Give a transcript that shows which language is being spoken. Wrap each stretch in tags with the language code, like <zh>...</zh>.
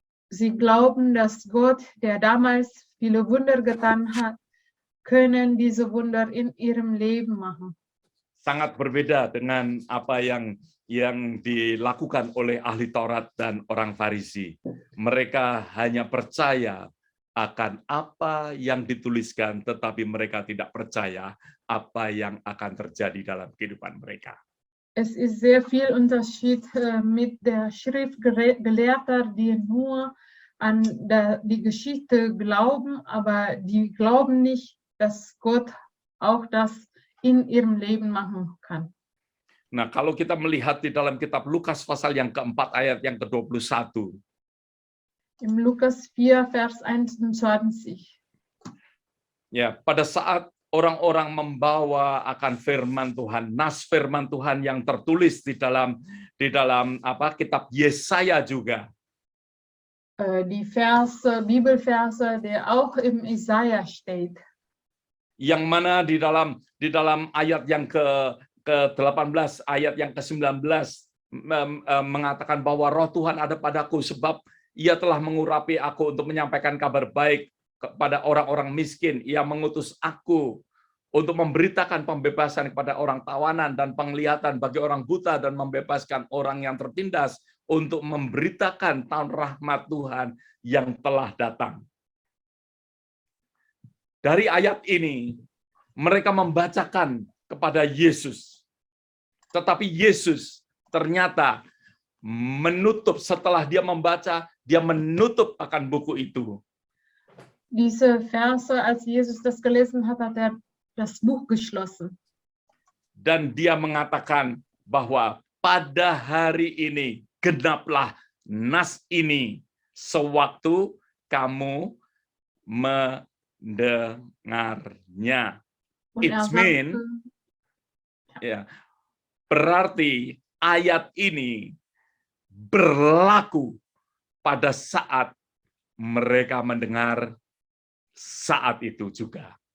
<de>Sie glauben, dass Gott, der damals viele Wunder getan hat, können diese Wunder in ihrem Leben machen.</de> <id>Sangat berbeda dengan apa yang dilakukan oleh ahli Taurat dan orang Farisi. Mereka hanya percaya akan apa yang dituliskan, tetapi mereka tidak percaya apa yang akan terjadi dalam kehidupan mereka.</id> <de>Es ist sehr viel Unterschied mit der Schriftgelehrter, die nur an die Geschichte glauben, aber die glauben nicht, dass Gott auch das in ihrem Leben machen kann.</de> <id>Nah, kalau kita melihat di dalam kitab Lukas pasal yang keempat ayat yang ke-21.</id> <de>Im Lukas 4, Vers 21.</de> <id>Ya, pada saat orang-orang membawa akan firman Tuhan, nas firman Tuhan yang tertulis di dalam kitab Yesaya juga.</id> <de>Die Bibelverse, der auch im Jesaja steht.</de> <id>Yang mana di dalam ayat yang ke-18, ayat yang ke-19 mengatakan bahwa roh Tuhan ada padaku sebab Ia telah mengurapi aku untuk menyampaikan kabar baik kepada orang-orang miskin. Ia mengutus aku untuk memberitakan pembebasan kepada orang tawanan dan penglihatan bagi orang buta dan membebaskan orang yang tertindas, untuk memberitakan tahun rahmat Tuhan yang telah datang. Dari ayat ini, mereka membacakan kepada Yesus. Tetapi Yesus ternyata menutup, setelah dia membaca, dia menutup akan buku itu.</id> <de>Diese Verse, als Jesus das gelesen hat, hat er das Buch geschlossen.</de> <id>Dan dia mengatakan bahwa pada hari ini genaplah nas ini sewaktu kamu mendengarnya.</id> <en>It's mean,</en> <id>ya, berarti ayat ini berlaku pada saat mereka mendengar saat itu juga.</id>